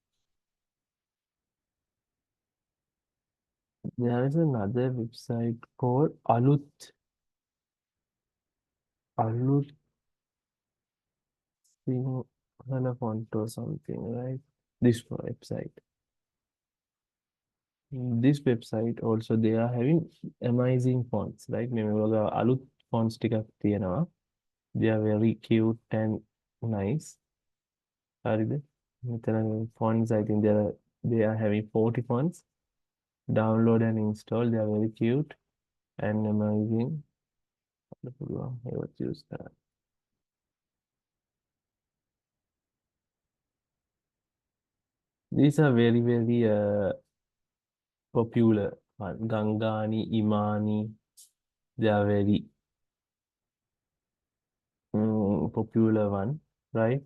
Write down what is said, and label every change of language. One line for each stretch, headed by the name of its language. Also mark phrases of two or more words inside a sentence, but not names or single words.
English: There is another website called Alut Sinhala font or something, right? This website. This website also they are having amazing fonts, right?
Sinhala: මේ වගේ අලුත් fonts ටිකක් තියෙනවා.
English: They are very cute and nice. හරිද? මෙතන fonts I think they are having 40 fonts. Download and install. They are very cute and amazing.
Sinhala: පුළුවන් ඒවත් use කරන්න.
English: These are very popular one. Gangani, Imani, they are very popular one, right?